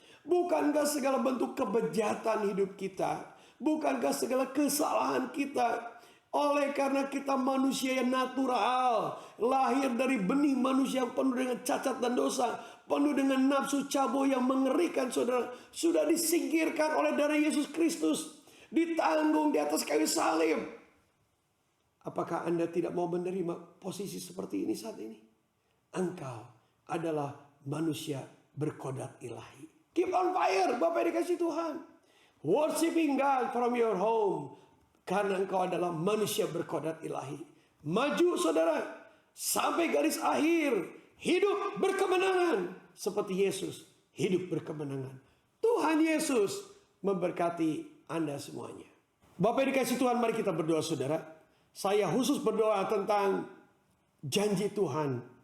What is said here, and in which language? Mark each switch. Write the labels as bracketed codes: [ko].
[id] Bukankah segala bentuk kebejatan hidup kita, bukankah segala kesalahan kita, oleh karena kita manusia yang natural, lahir dari benih manusia yang penuh dengan cacat dan dosa, penuh dengan nafsu cabul yang mengerikan, saudara, sudah disingkirkan oleh darah Yesus Kristus, ditanggung di atas kayu salib. Apakah Anda tidak mau menerima posisi seperti ini saat ini? Engkau adalah manusia berkodrat ilahi. [en] Keep on fire, [id] Bapak dikasih Tuhan. [en] Worshiping God from your home. [id] Karena engkau adalah manusia berkodrat ilahi. Maju saudara, sampai garis akhir. Hidup berkemenangan. Seperti Yesus hidup berkemenangan. Tuhan Yesus memberkati Anda semuanya. Bapak dikasih Tuhan, mari kita berdoa saudara. Saya khusus berdoa tentang janji Tuhan.